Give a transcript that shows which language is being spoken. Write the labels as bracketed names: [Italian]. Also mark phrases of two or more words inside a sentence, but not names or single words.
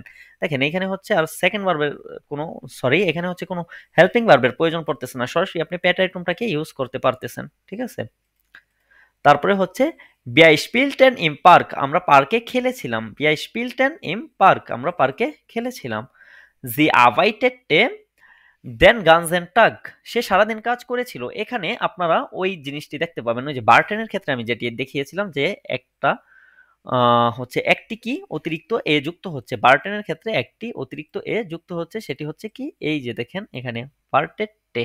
[Bangla] দেখেন এখানে হচ্ছে আর [English] second verb [Bangla] কোনো এখানে হচ্ছে কোনো [English] helping verb [Bangla] প্রয়োজন পড়তেছে না, সরাসরি আপনি প্যাটাইটুমটাকে ইউজ করতে পারতেছেন। ঠিক আছে? তারপরে হচ্ছে [German] Wir spielten im Park, [Bangla] আমরা পার্কে খেলেছিলাম। [German] Wir spielten im Park, [Bangla] আমরা পার্কে খেলেছিলাম। [German] Sie arbeitete den ganzen Tag, [Bangla] সে সারাদিন কাজ করেছিল। এখানে আপনারা ওই জিনিসটি দেখতে পাবেন, ওই যে বার্টেনের ক্ষেত্রে আমি যেটি দেখিয়েছিলাম যে একটা হচ্ছে একটি কি অতিরিক্ত এ যুক্ত হচ্ছে, বার্টেনের ক্ষেত্রে একটি অতিরিক্ত এ যুক্ত হচ্ছে, সেটি হচ্ছে কি এই যে দেখেন এখানে বার্টেটে।